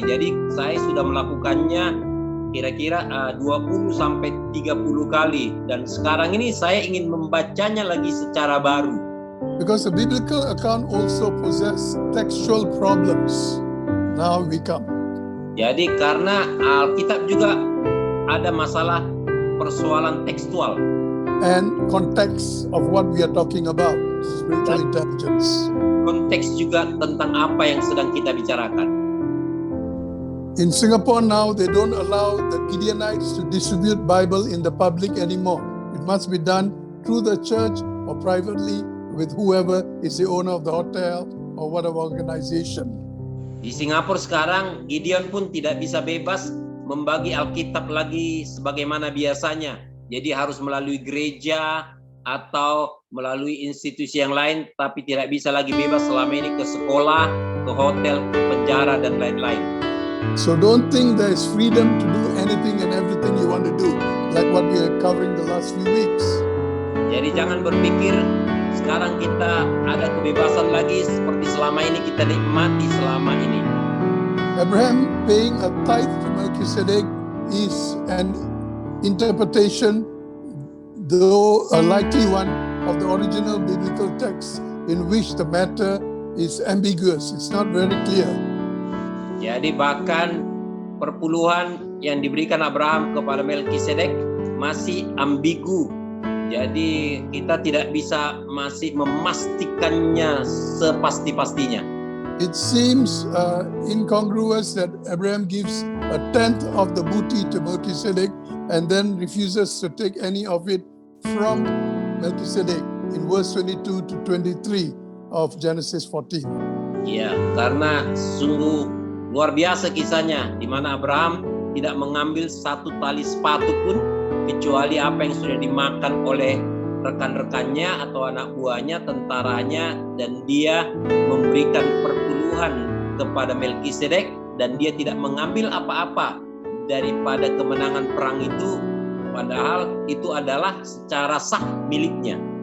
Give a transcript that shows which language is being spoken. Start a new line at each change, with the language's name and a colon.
Indonesian: Jadi saya sudah melakukannya kira-kira 20 sampai 30 kali, dan sekarang ini saya ingin membacanya lagi secara baru.
English: Because the biblical account also possess textual problems. Now we come.
Indonesian: Jadi karena Alkitab juga ada masalah persoalan tekstual
English: and context of what we are talking about, spiritual intelligence.
Indonesian: Konteks juga tentang apa yang sedang kita bicarakan.
English: In Singapore now, they don't allow the Gideonites to distribute Bible in the public anymore. It must be done through the church or privately with whoever is the owner of the hotel or whatever organization.
Indonesian: Di Singapura sekarang, Gideon pun tidak bisa bebas membagi Alkitab lagi sebagaimana biasanya. Jadi harus melalui gereja atau melalui institusi yang lain, tapi tidak bisa lagi bebas selama ini ke sekolah, ke hotel, ke penjara, dan lain-lain.
English: So don't think there is freedom to do anything and everything you want to do, like what we are covering the last few weeks.
Indonesian: Jadi jangan berpikir sekarang kita ada kebebasan lagi seperti selama ini kita nikmati selama ini.
English: Abraham paying a tithe to Melchizedek is an interpretation, though a likely one, of the original biblical text in which the matter is ambiguous. It's not very clear.
Indonesian: Jadi bahkan perpuluhan yang diberikan Abraham kepada Melchizedek masih ambigu. Jadi kita tidak bisa masih memastikannya sepasti-pastinya.
English: It seems incongruous that Abraham gives a tenth of the booty to Melchizedek and then refuses to take any of it from Melchizedek in verse 22 to 23 of Genesis 14.
Indonesian: Ya, karena sungguh luar biasa kisahnya, di mana Abraham tidak mengambil satu tali sepatu pun kecuali apa yang sudah dimakan oleh rekan-rekannya atau anak buahnya, tentaranya, dan dia memberikan perpuluhan kepada Melchizedek, dan dia tidak mengambil apa-apa daripada kemenangan perang itu, padahal itu adalah secara sah miliknya.